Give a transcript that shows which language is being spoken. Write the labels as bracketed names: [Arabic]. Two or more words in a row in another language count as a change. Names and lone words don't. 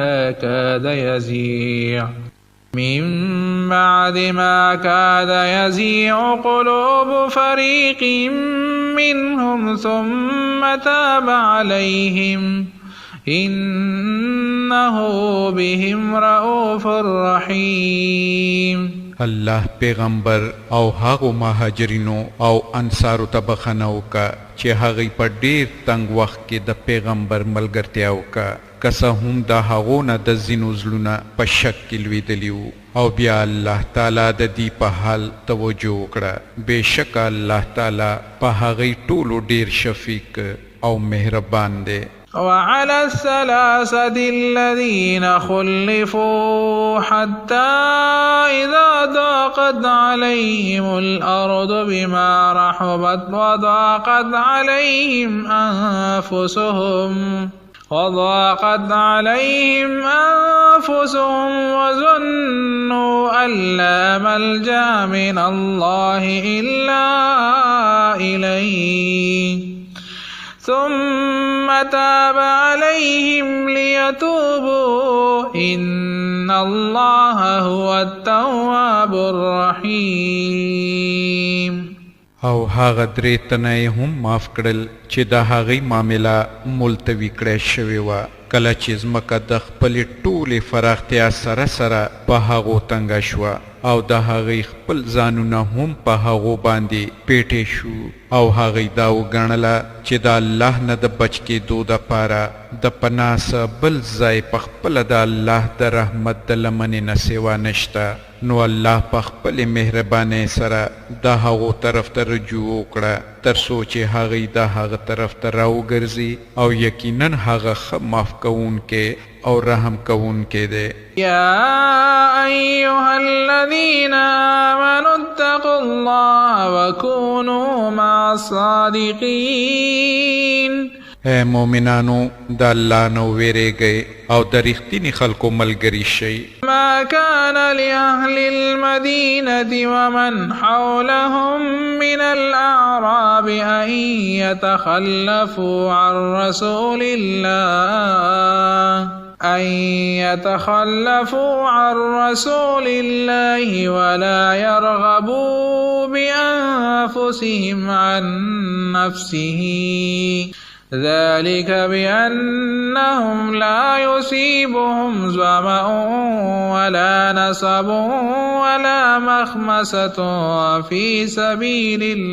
[Arabic] ما كاد يزيغ قلوب فريق منهم ثم تاب عليهم إنه بهم رؤوف رحيم. [Pashto] الله پیغمبر او هغو مهاجرینو او انصارو ته بخښنه وکړه چې هغوی په ډیر تنګ وخت کې د پیغمبر ملګرتیا وکړه، که څه هم د هغو نه د ځینو زړونه په شک کې لوېدلي وو، او بیا الله تعالی د دې په حال توجه وکړه. بېشکه الله تعالی په هغوی ټولو ډیر شفیق او مهربان دی. [Arabic] وعلى الثلاثة الذين خلفوا حتى إذا ضاقت عليهم الأرض بما رحبت وضاقت عليهم أنفسهم وظنوا أن لا ملجأ من الله إلا إليه ثم تاب عليهم ليتوبوا إن الله هو التواب الرحيم. [Pashto] او هغه درې تنه هم معاف کړل چې د هغې معامله ملتوي کړی شوې وه کله چې ځمکه د خپلې ټولې فراختیا سره سره په هغو تنګه شوه او د هغې خپل ځانونه هم په هغو باندې پیټې شو او هغې دا وګڼله چې د الله نه د بچ کېدو دپاره د پناه څه بل ځای په خپله د الله د رحمت د لمنې نه سوا نشته. نو الله په خپلې مهربانۍ سره د هغو طرف ته رجوع وکړه تر څو چې هغې د هغه طرف ته راوګرځي او یقینا هغه ښه معاف کوونکی او رحم کوونکی دی. [Arabic] يا أيها الذين آمنوا اتقوا الله وكونوا مع الصادقين. [Pashto] اے مومنانو د الله نه ویریږئ او د رښتیني خلکو ملګري شئ. [Arabic] ما كان لأهل المدينة ومن حولهم من الأعراب أن يتخلفوا عن رسول الله ولا يرغبوا بأنفسهم عن نفسه ذلك بأنهم لا يصيبهم ظمأ ولا نصب ولا مخمصة في سبيل